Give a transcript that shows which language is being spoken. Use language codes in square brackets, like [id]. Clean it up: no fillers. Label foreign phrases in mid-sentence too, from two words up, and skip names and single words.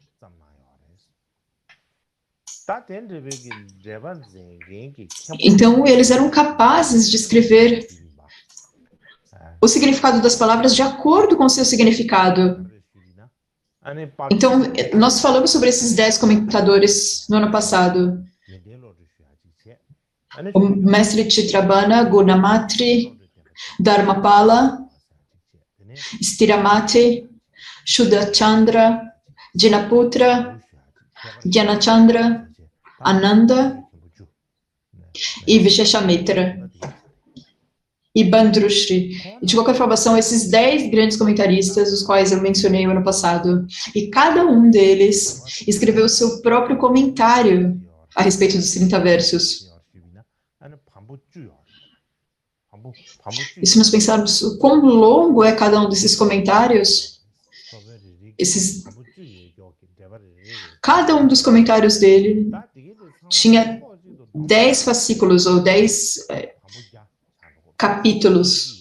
[pt] Então, eles eram capazes de escrever o significado das palavras de acordo com o seu significado. Então, nós falamos sobre esses 10 comentadores no ano passado. O mestre Chitrabhana, Gunamatri, Dharmapala, Stiramati, Shuddhachandra, Jinaputra, Gyanachandra, Ananda e Visheshamitra e Bandrushri. De qualquer forma, são esses 10 grandes comentaristas, os quais eu mencionei no ano passado. E cada um deles escreveu o seu próprio comentário a respeito dos 30 versos. E se nós pensarmos o quão longo é cada um desses comentários, cada um dos comentários dele tinha 10 fascículos ou 10 capítulos.